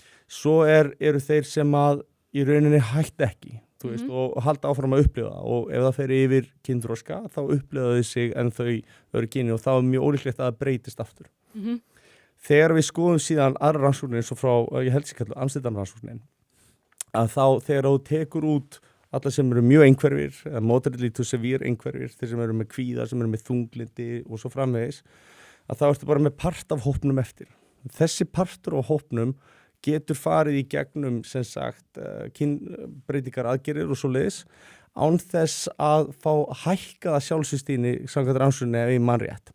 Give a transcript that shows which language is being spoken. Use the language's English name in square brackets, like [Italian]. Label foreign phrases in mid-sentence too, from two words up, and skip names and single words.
[Icelandic] Svo eru þeir sem að í rauninni hætt ekki, þú veist, og halda áfram að upplifa það, og ef það fer yfir kynþroska, þá upplifa þau sig en þau eru kyni og þá er mjög ólíklegt að það breytist aftur. Þegar við skoðum síðan aðra rannsóknir, svo frá, ég held sér kallu Amsterdam rannsóknin, að þá þegar þú tekur út alla sem eru mjög einhverfir, eða [English] moderately to severe [Icelandic] einhverfir, þeir sem eru með kvíða, sem eru með þunglindi og svo framvegis, að þá ertu bara með part af hópnum eftir. Þessi partur af hópnum getur farið í gegnum, sem sagt, kynbreytingar aðgerðir og svo leiðis, án þess að fá hækkaða sjálfsvíðstíðni samkvæmt rannsókninni ef ég man rétt.